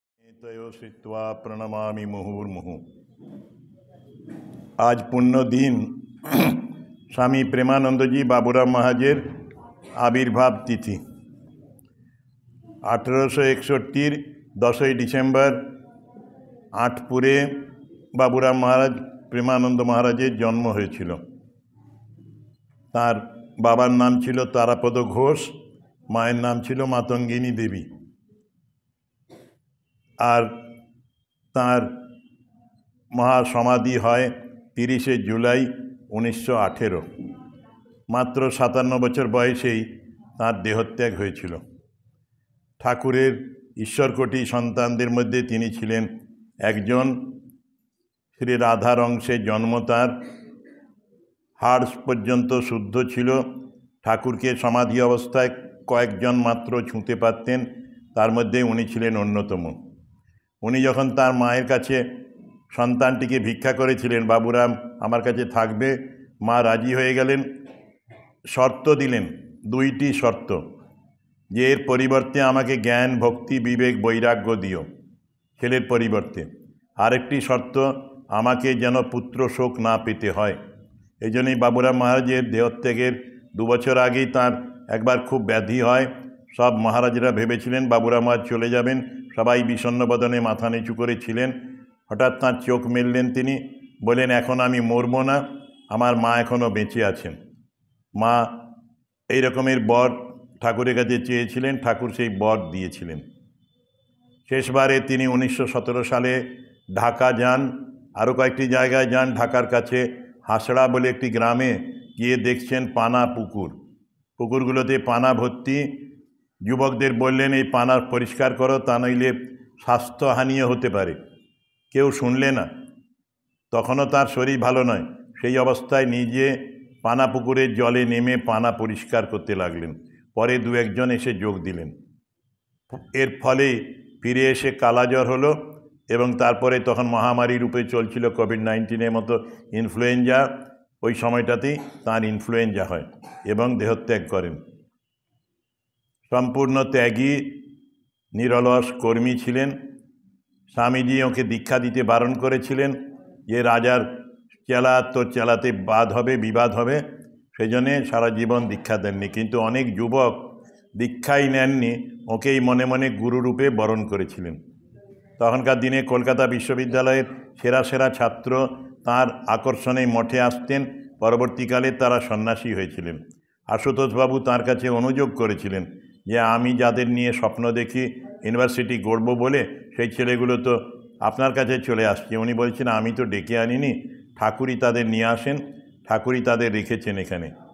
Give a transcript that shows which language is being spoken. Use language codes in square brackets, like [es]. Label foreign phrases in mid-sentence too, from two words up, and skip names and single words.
[sa] तयो श्रुत्वा प्रणमामि मुहुर्मुहुः। [bn] আজ পুণ্য দিন স্বামী প্রেমানন্দ জী বাবুরাম মহারাজের আবির্ভাব তিথি 1861 10 ডিসেম্বর আটপুরে বাবুরাম মহারাজ প্রেমানন্দ মহারাজের জন্ম হয়েছিল। তার বাবার নাম ছিল তারাপদ ঘোষ, মায়ের নাম ছিল মাতঙ্গিনী দেবী। আর তার মহাসমাধি হয় 30 জুলাই 1918। মাত্র 57 বছর বয়সেই তার দেহত্যাগ হয়েছিল। ঠাকুরের ঈশ্বরকোটি সন্তানদের মধ্যে তিনি ছিলেন একজন। শ্রী রাধার অংশে জন্ম তার। হাড় পর্যন্ত শুদ্ধ ছিল। ঠাকুরকে সমাধি অবস্থায় কয়েকজন মাত্র ছুঁতে পারতেন, তার মধ্যে উনি ছিলেন অন্যতম। উনি যখন তার মায়ের কাছে সন্তানটিকে ভিক্ষা করেছিলেন, বাবুরাম আমার কাছে থাকবে, মা রাজি হয়ে গেলেন। শর্ত দিলেন, দুটি শর্ত, যে এর পরিবর্তে আমাকে জ্ঞান ভক্তি বিবেক বৈরাগ্য দিও ছেলের পরিবর্তে। আরেকটি শর্ত, আমাকে যেন পুত্র শোক না পেতে হয়। এইজন্যই বাবুরাম মহারাজের দেহত্যাগের 2 বছর আগেই তার একবার খুব ব্যাধি হয়। সব মহারাজরা ভেবেছিলেন বাবুরাম মহারাজ চলে যাবেন, সবাই বিষণ্ণ বদনে মাথা নিচু করে ছিলেন। হঠাৎ তার চোখ মেললেন, তিনি বলেন এখন আমি মরব না, আমার মা এখনও বেঁচে আছেন। মা এই রকমের বর ঠাকুরের কাছে চেয়েছিলেন, ঠাকুর সেই বর দিয়েছিলেন। শেষবারে তিনি 1917 সালে ঢাকা যান, আরও কয়েকটি জায়গায় যান। ঢাকার কাছে হাসড়া বলে একটি গ্রামে গিয়ে দেখছেন পানা পুকুর, পুকুরগুলোতে পানা ভর্তি। যুবকদের বললেন এই পানা পরিষ্কার করো, তা নইলে স্বাস্থ্যহানিও হতে পারে। কেউ শুনলে না। তখনও তার শরীর ভালো নয়। সেই অবস্থায় নিজে পানা পুকুরের জলে নেমে পানা পরিষ্কার করতে লাগলেন। পরে 2-1 জন এসে যোগ দিলেন। এর ফলে ফিরে এসে কালাজ্বর হলো এবং তারপরে তখন মহামারী রূপে চলছিল কোভিড-19 মতো ইনফ্লুয়েঞ্জা। ওই সময়টাতেই তার ইনফ্লুয়েঞ্জা হয় এবং দেহত্যাগ করেন। সম্পূর্ণ ত্যাগী নিরলস কর্মী ছিলেন। স্বামীজী ওকে দীক্ষা দিতে বারণ করেছিলেন যে রাজার চেলা তো চেলাতে বাদ হবে, বিবাদ হবে, সেজন্য সারা জীবন দীক্ষা দেননি। কিন্তু অনেক যুবক দীক্ষাই নেননি, ওকেই মনে মনে গুরুরূপে বরণ করেছিলেন। তখনকার দিনে কলকাতা বিশ্ববিদ্যালয়ের সেরা সেরা ছাত্র তার আকর্ষণে মঠে আসতেন। পরবর্তীকালে তারা সন্ন্যাসী হয়েছিলেন। আশুতোষবাবু তার কাছে অনুযোগ করেছিলেন যে আমি যাদের নিয়ে স্বপ্ন দেখি ইউনিভার্সিটি গড়ব বলে, সেই ছেলেগুলো তো আপনার কাছে চলে আসছে। উনি বলছেন আমি তো ডেকে আনিনি, ঠাকুরই তাদের নিয়ে আসেন, ঠাকুরই তাদের রেখেছেন এখানে।